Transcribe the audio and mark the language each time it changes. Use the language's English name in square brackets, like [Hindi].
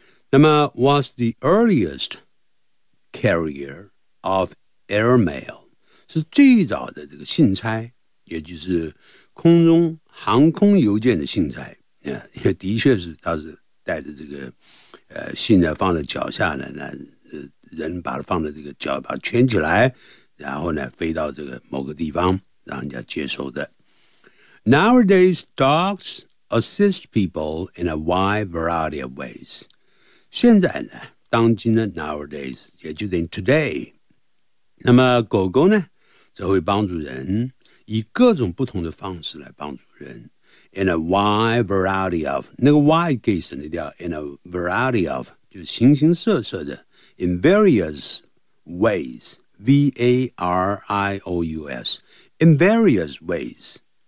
[Chinese] 那么 , [English] was the earliest carrier of airmail, [Chinese] 是最早的这个信差也就是空中航空邮件的信差。Yeah, 也的确是它是。带着这个信呢放在脚下呢，人把它放在这个脚把它圈起来，然后呢飞到这个某个地方让人家接收的。 [English] Nowadays, dogs assist people in a wide variety of ways. [Chinese] 现在呢，当今呢 ，nowadays 也就等于 today。那么狗狗呢，则会帮助人，以各种不同的方式来帮助人。 [English] In a wide variety of 那个 wide [Chinese] 可以省掉 [English] ，in a variety of [Chinese] 就是形形色色的 [English] ，in various ways, various, in various ways。